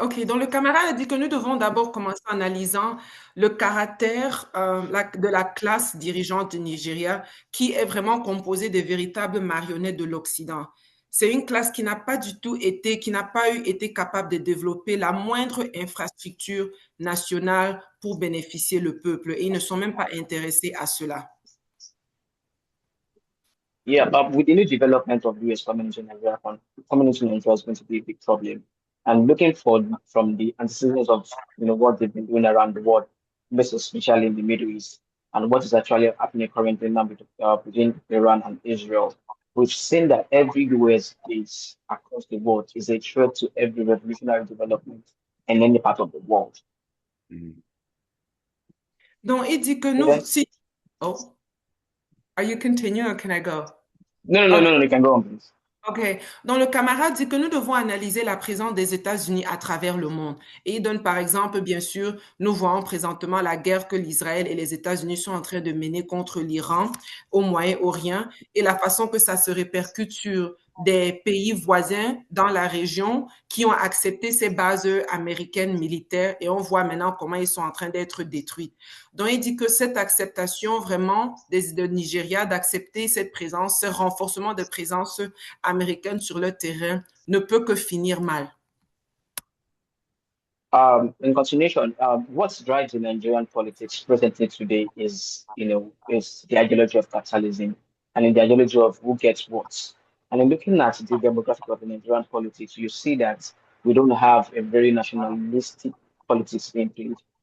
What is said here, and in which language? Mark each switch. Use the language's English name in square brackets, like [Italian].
[French] OK, donc le camarade a dit que nous devons d'abord commencer en analysant le caractère de la classe dirigeante du Nigeria, qui est vraiment composée de véritables marionnettes de l'Occident. C'est une classe qui n'a pas du tout été, qui n'a pas été capable de développer la moindre infrastructure nationale pour bénéficier le peuple, et ils ne sont même pas intéressés à cela. [English] Yeah, but with the new development of US communism in Nigeria, communism in Nigeria is going to be a big problem. And looking for from the antecedents of what they've been doing around the world, most especially in the Middle East, and what is actually happening currently now between Iran and Israel, we've seen that every US base across the world is a threat to every revolutionary development in any part of the world. Mhm. [French] Donc, il dit que nous, si... [English] Oh, are you continuing or can I go? No, you can go on, please. OK. [French] Donc, le camarade dit que nous devons analyser la présence des États-Unis à travers le monde. Et il donne par exemple, bien sûr, nous voyons présentement la guerre que l'Israël et les États-Unis sont en train de mener contre l'Iran au Moyen-Orient et la façon que ça se répercute sur des pays voisins dans la région qui ont accepté ces bases américaines militaires et on voit maintenant comment ils sont en train d'être détruits. Donc, il dit que cette acceptation vraiment de Nigeria, d'accepter cette présence, ce renforcement de présence américaine sur le terrain ne peut que finir mal. [English] In continuation, what drives the Nigerian politics presently today is the ideology of capitalism and in the ideology of who gets what. And in looking at the demographic of the Nigerian politics, you see that we don't have a very nationalistic politics being played.